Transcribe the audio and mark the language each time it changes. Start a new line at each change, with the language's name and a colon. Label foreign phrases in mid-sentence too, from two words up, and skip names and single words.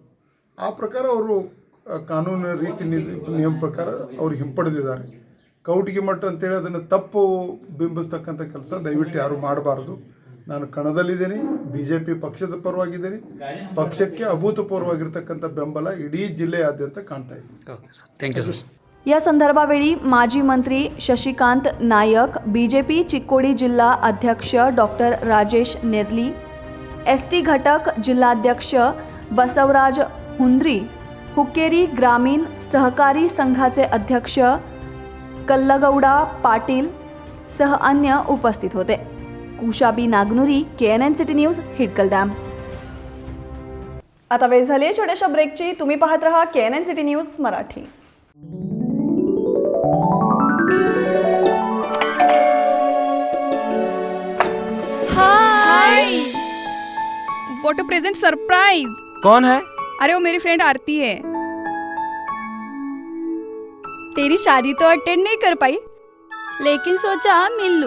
Kannada: ಆ ಪ್ರಕಾರ ಅವರು ಕಾನೂನು ರೀತಿ ನಿಯಮ ಪ್ರಕಾರ ಅವರು ಹಿಂಪಡೆದಿದ್ದಾರೆ. ಕೌಟಿಗಿಮಠ್ ಅಂತೇಳಿ ಅದನ್ನು ತಪ್ಪು ಬಿಂಬಿಸ್ತಕ್ಕಂಥ ಕೆಲಸ ದಯವಿಟ್ಟು ಯಾರು ಮಾಡಬಾರ್ದು. ನಾನು ಕಣದಲ್ಲಿದ್ದೇನೆ, BJP ಪಕ್ಷದ ಪರವಾಗಿದ್ದೇನೆ. ಪಕ್ಷಕ್ಕೆ ಅಭೂತಪೂರ್ವವಾಗಿರ್ತಕ್ಕಂಥ ಬೆಂಬಲ ಇಡೀ ಜಿಲ್ಲೆಯಾದ್ಯಂತ ಕಾಣ್ತಾ ಇದೆ.
English: Thank you sir.
Marathi: या संदर्भावेळी माजी मंत्री शशिकांत नायक, BJP चिक्कोडी जिल्हा अध्यक्ष डॉक्टर राजेश नेर्ली, ST घटक जिल्हाध्यक्ष बसवराज हुंद्री, हुक्केरी ग्रामीण सहकारी संघाचे अध्यक्ष कल्लगौडा पाटील सह अन्य उपस्थित होते. कुशाबी नागनुरी, KNN सिटी न्यूज, हिडकल डॅम. आता वेळ झाली छोट्याशा ब्रेकची. तुम्ही पाहत रहा KNN सिटी न्यूज मराठी.
English: Hi, what a present surprise.
Hindi: कौन है? अरे वो मेरी फ्रेंड आरती है. तेरी शादी तो अटेंड नहीं कर पाई, लेकिन सोचा मिल लूं.